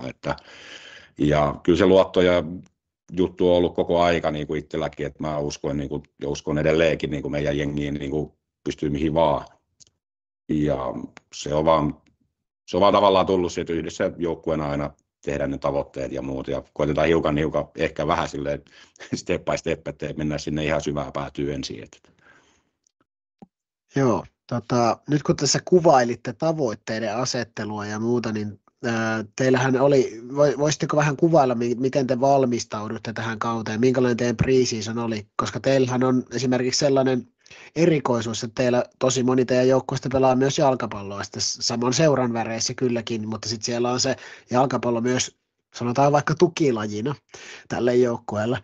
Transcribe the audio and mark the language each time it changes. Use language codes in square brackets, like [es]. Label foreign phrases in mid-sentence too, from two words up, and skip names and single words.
[fi] Ja kyllä se luotto ja juttu on ollut koko aika niin kuin itselläkin, että mä uskon, niin kuin, ja uskon edelleenkin niin kuin meidän jengiin niin kuin pystyy mihin vaan. Ja se on vaan tavallaan tullut siitä yhdessä joukkueena aina tehdä ne tavoitteet ja muut, ja koitetaan hiukan ehkä vähän silleen [en] step by step, [fi] että mennään sinne ihan syvään päätyyn ensin. Joo, nyt kun tässä kuvailitte tavoitteiden asettelua ja muuta, niin teillähän oli, voisitteko vähän kuvailla, miten te valmistaudutte tähän kauteen, minkälainen teidän pre-season oli, koska teillähän on esimerkiksi sellainen erikoisuus, että teillä tosi moni teidän joukkueesta pelaa myös jalkapalloa, sitten saman seuran väreissä kylläkin, mutta sitten siellä on se jalkapallo myös, sanotaan vaikka tukilajina tälle joukkueelle.